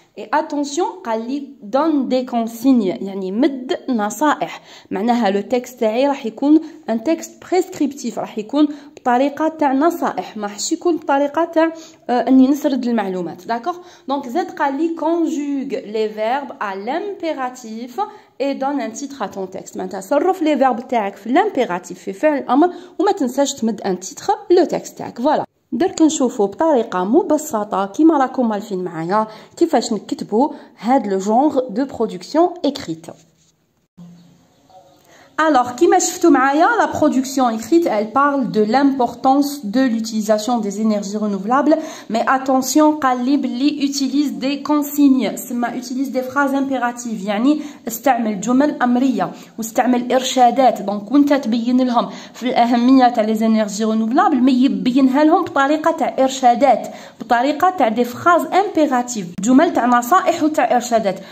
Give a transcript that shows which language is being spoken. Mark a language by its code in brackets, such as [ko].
[fr] Et attention [ar] قال لي [fr] donne des consignes [ar] يعني مد نصائح. معناها le texte تاعي راح يكون [fr] un texte prescriptif, [ar] راح يكون بطريقة تاع نصائح, ماحش يكون بطريقة تاع اني نسرد المعلومات. [fr] D'accord? Donc [ar] زاد قال لي [fr] conjugue les verbes à l'impératif et donne un titre à ton texte. [ar] معناتها صرف les verbes تاعك في l'impératif في فعل الامر وما تنساش تمد un titre le texte تاعك. [fr] Voilà. [ar] درك نشوفوا بطريقة مبسطة كيما راكم مالفين معايا كيفاش نكتبوا هاد [fr] le genre de production écrite. Alors, [ar] كيما شفتوا معايا, [fr] la production écrite, elle parle de l'importance de l'utilisation des énergies renouvelables. [ar] Mais attention, قال لي بلي utilise des consignes, سما utilise des phrases impératives, يعني استعمل جمل أمرية واستعمل إرشادات. دونك وانت تبين لهم في الأهمية تاع les énergies renouvelables, ما يبينها لهم بطريقة تاع إرشادات, بطريقة تاع [fr] des phrases impératives, [ar] جمل تاع نصائح وتاع إرشادات.